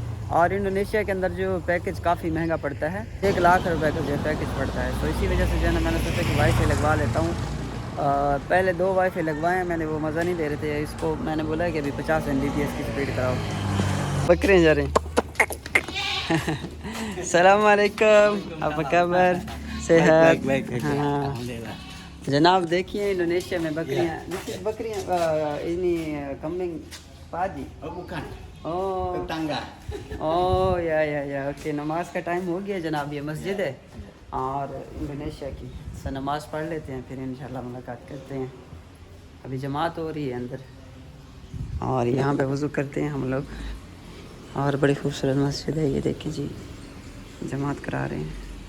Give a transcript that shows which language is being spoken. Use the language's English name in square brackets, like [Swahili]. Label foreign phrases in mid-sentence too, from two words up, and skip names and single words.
[Hindi] और इंडोनेशिया के अंदर जो पैकेज काफ़ी महंगा पड़ता है, 1 लाख रुपए का जो पैकेज पड़ता है, तो इसी वजह से जो है ना मैंने सोचा कि वाईफाई लगवा लेता हूँ। पहले 2 वाईफाई लगवाए मैंने, वो मज़ा नहीं दे रहे थे। इसको मैंने बोला कि अभी 50 Mbps की स्पीड कराओ। बकरे जा रहे हैं। [Arabic] سلام عليكم, [Indonesian] apa kabar? [Hindi] सेहत? हाँ जनाब देखिए इंडोनेशिया में बकरियाँ [Indonesian] ini kambing padi। Bukan, ओह tetangga। ओह या ओके। [Hindi] नमाज का टाइम हो गया जनाब, ये मस्जिद है और इंडोनेशिया की, सो नमाज पढ़ लेते हैं फिर इंशाल्लाह मुलाकात करते हैं। अभी जमात हो रही है अंदर, और यहाँ पे वज़ू करते हैं हम लोग, और बड़ी खूबसूरत मस्जिद है ये देखिए जी, जमात करा रहे हैं।